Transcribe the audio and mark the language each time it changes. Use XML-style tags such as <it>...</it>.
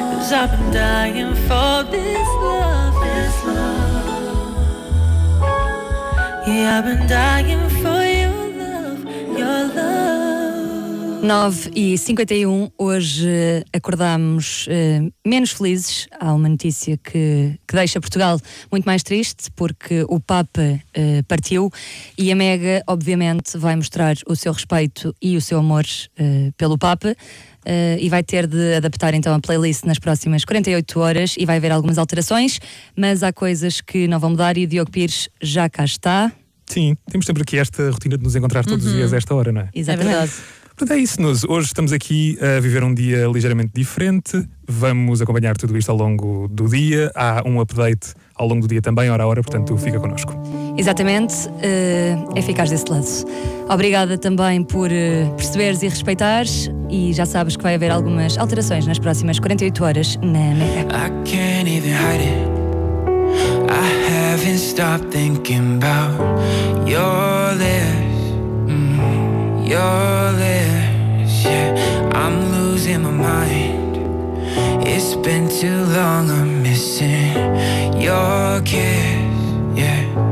<en>I've been dying for this love, this love. Yeah, I've been dying for your love, your love.</en> <pt>9:51, hoje acordámos menos felizes. Há uma notícia que deixa Portugal muito mais triste, porque o Papa partiu e a Mega, obviamente, vai mostrar o seu respeito e o seu amor pelo Papa. E vai ter de adaptar então a playlist nas próximas 48 horas e vai haver algumas alterações, mas há coisas que não vão mudar e o Diogo Pires já cá está. Sim, temos sempre aqui esta rotina de nos encontrar todos os dias a esta hora, não é? Exatamente. É verdade. Portanto, é isso, Nuz. Hoje estamos aqui a viver um dia ligeiramente diferente. Vamos acompanhar tudo isto ao longo do dia. Há um update ao longo do dia também, hora a hora, portanto, fica connosco. Exatamente. É ficar desse lado. Obrigada também por perceberes e respeitares. E já sabes que vai haver algumas alterações nas próximas 48 horas na América.</pt> <en>I can't even hide it. I haven't stopped thinking about your lips. Your lips, yeah. I'm losing my mind. It's been too long, I'm missing your kiss, yeah.</en>